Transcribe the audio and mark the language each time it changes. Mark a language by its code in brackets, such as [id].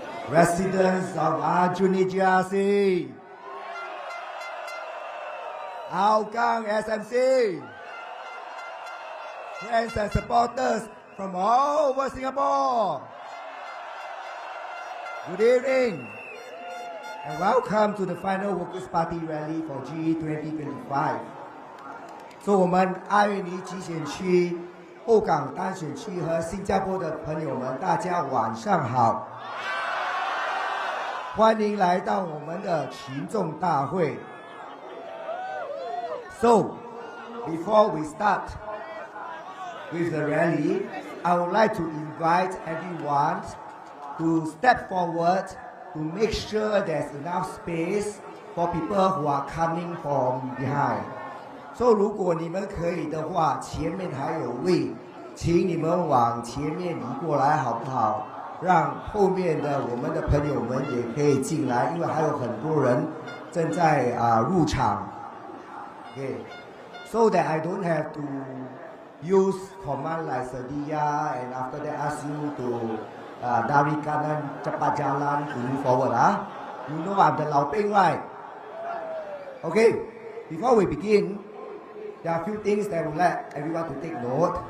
[en] Residents of Arjuni GRC, Hougang SMC, friends and supporters from all over Singapore. Good evening and welcome to the final Workers' Party rally for GE 2025. [zh] 我们阿育尼集选区、后港单选区和新加坡的朋友们，大家晚上好。欢迎来到我们的群众大会。 [en] So, before we start with the rally, I would like to invite everyone to step forward to make sure there's enough space for people who are coming from behind. [zh] So, 如果你们可以的话，前面还有位，请你们往前面移过来，好不好？让后面的我们的朋友们也可以进来，因为还有很多人正在入场。 [en] Okay, so that I don't have to use command like sedia and after that ask you to [ms] dari kanan cepat jalan [en] to move forward. You know I'm the Lao Ping, right? Okay, before we begin, there are a few things that I would like everyone to take note.